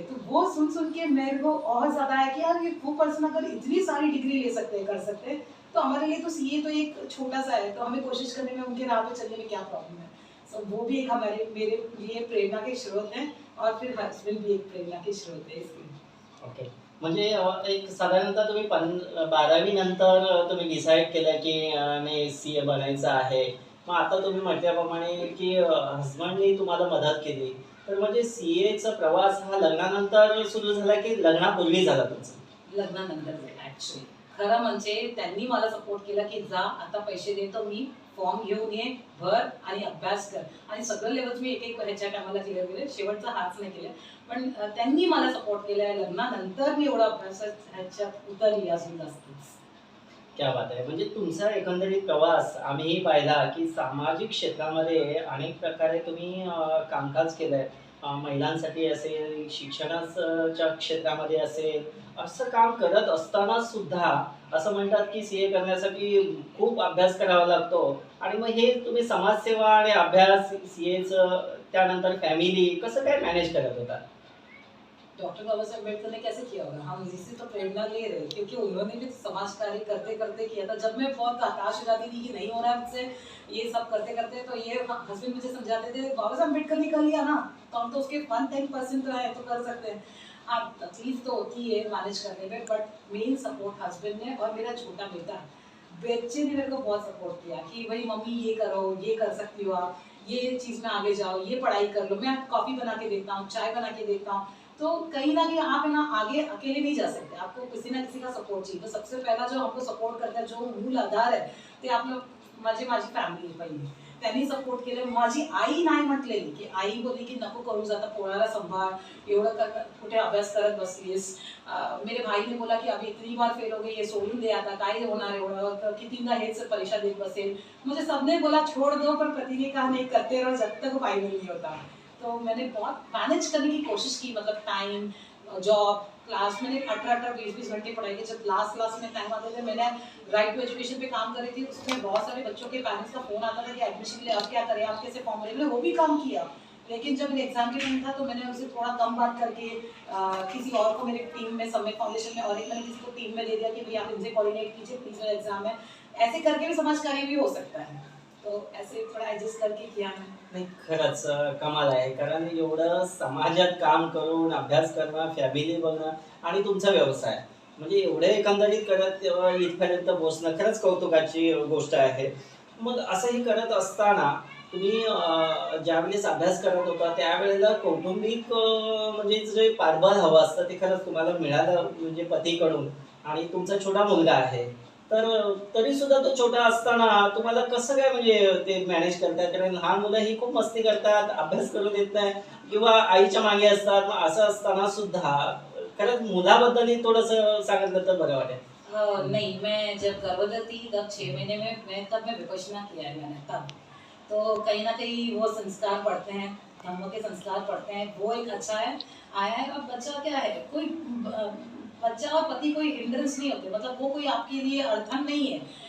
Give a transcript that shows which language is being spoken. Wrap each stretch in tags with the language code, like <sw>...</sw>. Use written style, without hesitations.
<hi>तो वो सुन के मेरे को और ज़्यादा है कि यार ये वो पर्सन अगर इतनी सारी डिग्री ले सकते हैं, कर सकते हैं, तो हमारे लिए तो CA तो एक छोटा सा है, तो हमें कोशिश करने में, उनके राह पे चलने में क्या प्रॉब्लम है. सो वो भी एक मेरे लिए प्रेरणा के स्रोत हैं और फिर हस्बैंड भी एक प्रेरणा के स्रोत है इसके.</hi> <mr>ओके, म्हणजे एक साधारणतः तुम्ही 12वी नंतर तुम्ही डिसाईड केलं की नाही CA बनायचं आहे. मग आता तुम्ही म्हटल्याप्रमाणे की हस्बंडनी तुम्हाला मदत केली. तर म्हणजे CA चा प्रवास हा लग्नानंतर सुरू झाला की लग्नापूर्वी झाला तुमचा? लग्नानंतर झालं ऍक्च्युली. खरं म्हणजे त्यांनी मला सपोर्ट केला की जा आता पैसे देतो मी, फॉर्म घेऊन ये, भर आणि अभ्यास कर. आणि सगळं लेवल्स मी एक एक ह्याच्या टायमाला क्लिअर केले, शेवटचा हाच नाही केला. पण त्यांनी मला सपोर्ट केलाय. लग्नानंतर मी एवढा अभ्यासात ह्याच्यात उतरली अजून जास्तच.</mr> <hi>क्या बात</hi> <mr>आहे. म्हणजे तुमचा एकंदरीत प्रवास आम्हीही पाहिला, की सामाजिक क्षेत्रामध्ये अनेक प्रकारे तुम्ही कामकाज केलंय. महिलांसाठी असेल, शिक्षणाच्या क्षेत्रामध्ये असेल, असं काम करत असताना सुद्धा असं म्हणतात, की सीए करण्यासाठी खूप अभ्यास करावा लागतो आणि मग हे तुम्ही समाजसेवा आणि अभ्यास, सीएचं त्यानंतर फॅमिली कसं काय मॅनेज करत होता?</mr> <hi>डॉक्टर बाबा साहब अम्बेडकर ने कैसे किया होगा, हम इसी से तो प्रेरणा ले रहे हैं, क्योंकि उन्होंने भी समाज कार्य करते करते किया था. जब मैं बहुत हताश हो जाती थी कि नहीं हो रहा है मुझसे ये सब करते करते, तो ये हस्बैंड मुझे समझाते थे बाबा साहब अम्बेडकर ने कर लिया ना, तो हम तो उसके 110% तो है, तो कर सकते हैं. हाँ, तकलीफ तो होती है मैनेज करने में, बट मेन सपोर्ट हस्बैंड ने और मेरा छोटा बेटा, बच्चे ने मेरे को बहुत सपोर्ट किया कि भाई मम्मी ये करो, ये कर सकती हो आप, ये चीज़ में आगे जाओ, ये पढ़ाई कर लो, मैं कॉफ़ी बना के देता हूँ, चाय बना के देता हूँ. तो कहीं ना कहीं आप है ना आगे अकेले नहीं जा सकते, आपको किसी ना किसी का सपोर्ट चाहिए. तो सबसे पहला जो हमको सपोर्ट करता है, जो मूल आधार</hi> <mr>आहे ते आपलं माझी फॅमिली पहिली. त्यांनी सपोर्ट केलं. माझी आई नाही म्हटलेली, की आई बोलली की नको करूस आता, पोळाला सांभाळ, एवढं कुठे अभ्यास करत बसलीस.</mr> <hi>मेरे भाई ने बोला की अभी इतनी बार फेल हो गई,</hi> <mr>ये सोडून दे आता, काय होणार एवढं, कितींदा हेच परीक्षा देत बसेल.</mr> <hi>मुझे सबने बोला छोड़ दो, पर पति ने कहा नहीं, करते रहो जब तक फाइनल नहीं होता. तो मैंने बहुत मैनेज करने की कोशिश की, मतलब टाइम, जॉब, क्लास. मैंने 18-18, 20-20 घंटे पढ़ाई की. जब लास्ट में टाइम आते थे, मैंने राइट टू एजुकेशन पे काम कर रही थी. उसमें बहुत सारे बच्चों के पेरेंट्स का फोन आता था कि एडमिशन के लिए अब क्या करें, आप कैसे फॉर्म भरें. मैंने वो भी काम किया. लेकिन जब मेरे एग्जाम के टाइम था तो मैंने उनसे थोड़ा कम बात करके किसी और को मेरे टीम में, समय फाउंडेशन में, और एक मैंने किसी को टीम में दे दिया कि भाई आप इनसे कोऑर्डिनेट कीजिए, प्लीज मेरा एग्जाम है. ऐसे करके भी समाज कार्य भी हो सकता है. तो ऐसे थोड़ा एडजस्ट करके किया मैंने.</hi> <mr>नाही, खरंच कमाल आहे. कारण एवढं समाजात काम करून, अभ्यास करणं, फॅमिली बघणं आणि तुमचा व्यवसाय, म्हणजे एवढे एकंदरीत करत इथपर्यंत पोहोचणं खरंच कौतुकाची गोष्ट आहे. मग असंही करत असताना तुम्ही ज्यावेळेस अभ्यास करत होता त्यावेळेला कौटुंबिक म्हणजे जे पाठबळ हवं असतं ते खरंच तुम्हाला मिळालं, म्हणजे पतीकडून, आणि तुमचा छोटा मुलगा आहे. तर तरी सुद्धा तो छोटा असताना तुम्हाला कसं काय म्हणजे ते मॅनेज करतात? कारण लहान मुलं ही खूप मस्ती करतात, अभ्यास करू देत नाही किंवा आईच्या मागे असतात. मग असं असताना सुद्धा खरंच मुलाबद्दलही थोडंसं सांगितलं तर बरं वाटेल.</mr> <hi>नहीं, मैं जब गर्भवती थी तब 6 महीने में मैं विपश्यना किया है मैंने तब. तो कहीं ना कहीं वो संस्कार पढ़ते हैं, धर्म के संस्कार पढ़ते हैं, वो एक अच्छा है आया है. अब बच्चा क्या है, कोई बच्चा और पति कोई हिंड्रेंस नहीं होते, मतलब वो कोई आपके लिए अड़थन नहीं है.</hi>